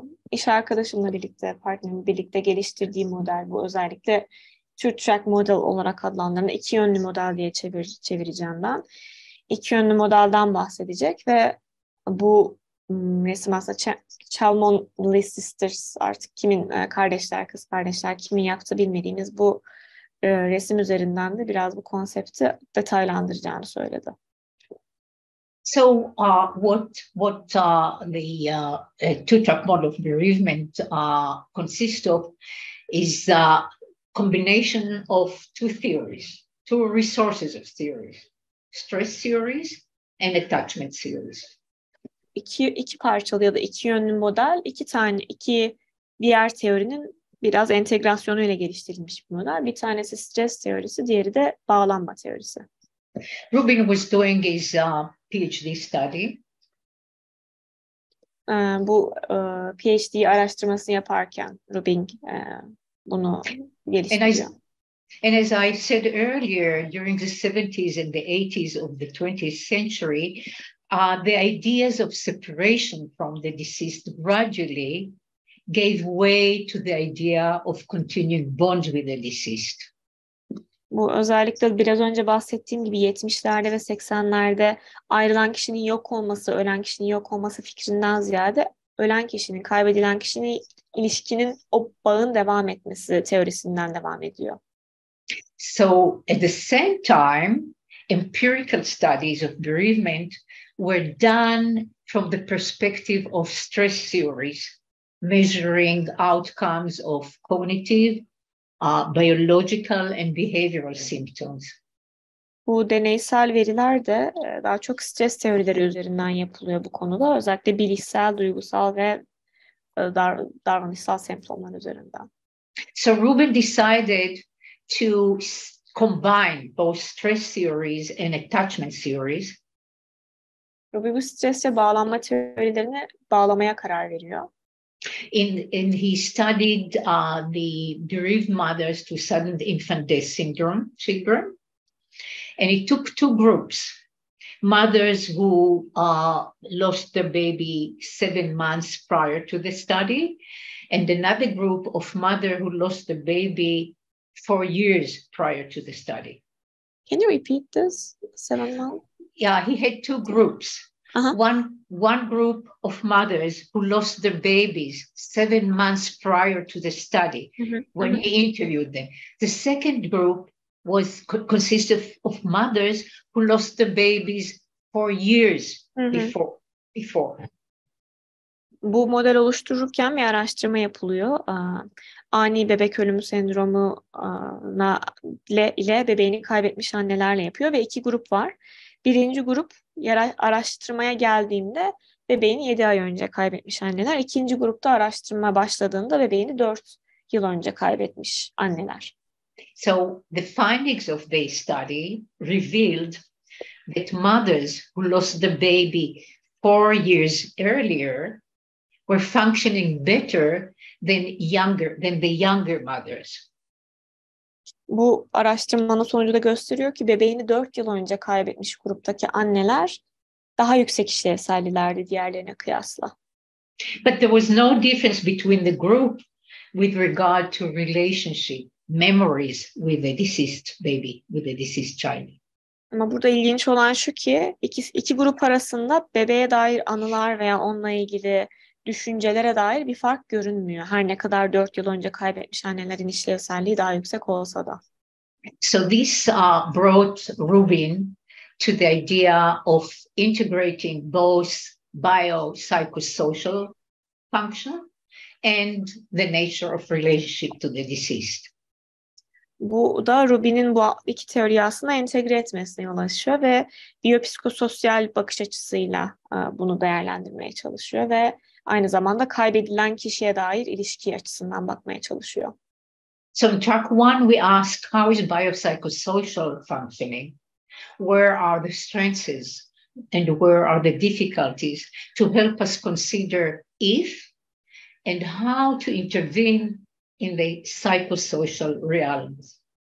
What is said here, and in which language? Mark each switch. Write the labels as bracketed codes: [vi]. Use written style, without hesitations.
[tr] İş arkadaşımla birlikte, partnerimle birlikte geliştirdiği model bu. Özellikle Two-track model olarak adlandırılan 2 yönlü model diye çevireceğim ben. 2 yönlü modelden bahsedecek ve bu resim aslında Chalmondley Sisters, artık kimin kardeşler, kız kardeşler kimin yaptığı bilmediğimiz bu resim üzerinden de biraz bu konsepti detaylandıracağını söyledi. [en] So what the 2-track model of bereavement consists of is combination of 2 theories, 2 resources of theories: stress theories and attachment theories. [tr] İki parçalı ya da 2 yönlü model, 2 diğer teorinin biraz entegrasyonuyla geliştirilmiş bir model. Bir tanesi stres teorisi, diğeri de bağlanma teorisi. [en] Rubin was doing his PhD study. [tr] Bu PhD araştırmasını yaparken Rubin bunu geliştiriyor. [en] And as I said earlier, during the 70s and the 80s of the 20th century, the ideas of separation from the deceased gradually gave way to the idea of continuing bond with the deceased. [tr] Bu özellikle biraz önce bahsettiğim gibi 70'lerde ve 80'lerde ayrılan kişinin yok olması, ölen kişinin yok olması fikrinden ziyade ölen kişinin, kaybedilen kişinin ilişkinin, o bağın devam etmesi teorisinden devam ediyor. [en] So at the same time, empirical studies of bereavement were done from the perspective of stress theories, measuring outcomes of cognitive, biological and behavioral symptoms. [tr] Bu deneysel veriler de daha çok stres teorileri üzerinden yapılıyor bu konuda. Özellikle bilişsel, duygusal ve davranışsal semptomlar üzerinden. [en] So Rubin decided to combine both stress theories and attachment theories. [tr] Rubin bu stres ve bağlanma teorilerini bağlamaya karar veriyor. [en] And he studied the bereaved mothers to sudden infant death syndrome, and he took two groups: mothers who lost their baby 7 months prior to the study, and another group of mothers who lost the baby 4 years prior to the study. Can you repeat this? 7 months? Yeah, he had two groups. Uh-huh. One group of mothers who lost their babies 7 months prior to the study, when he interviewed them. The second group consisted of mothers who lost their babies 4 years before. [tr] Bu model oluştururken bir araştırma yapılıyor. Ani bebek ölümü sendromu ile bebeğini kaybetmiş annelerle yapıyor ve 2 grup var. Birinci grup araştırmaya geldiğinde bebeğini 7 ay önce kaybetmiş anneler. İkinci grupta araştırma başladığında bebeğini 4 yıl önce kaybetmiş anneler. [en] So the findings of the study revealed that mothers who lost the baby 4 years earlier were functioning better than the younger mothers. [tr] Bu araştırmanın sonucu da gösteriyor ki bebeğini 4 yıl önce kaybetmiş gruptaki anneler daha yüksek işlevsellilerdi diğerlerine kıyasla. [en] But there was no difference between the group with regard to relationship, memories with the deceased baby, with the deceased child. [tr] Ama burada ilginç olan şu ki iki grup arasında bebeğe dair anılar veya onunla ilgili düşüncelere dair bir fark görünmüyor. Her ne kadar 4 yıl önce kaybetmiş annelerin işlevselliği daha yüksek olsa da. [en] So this brought Rubin to the idea of integrating both biopsychosocial function and the nature of relationship to the deceased. [tr] Bu da Rubin'in bu iki teoriyi aslında entegre etmesine yol açıyor ve biyopsikososyal bakış açısıyla bunu değerlendirmeye çalışıyor ve aynı zamanda kaybedilen kişiye dair ilişki açısından bakmaya çalışıyor. [en] So in track 1, we ask, how is biopsychosocial functioning? Where are the strengths and where are the difficulties, to help us consider if and how to intervene in the psychosocial realms.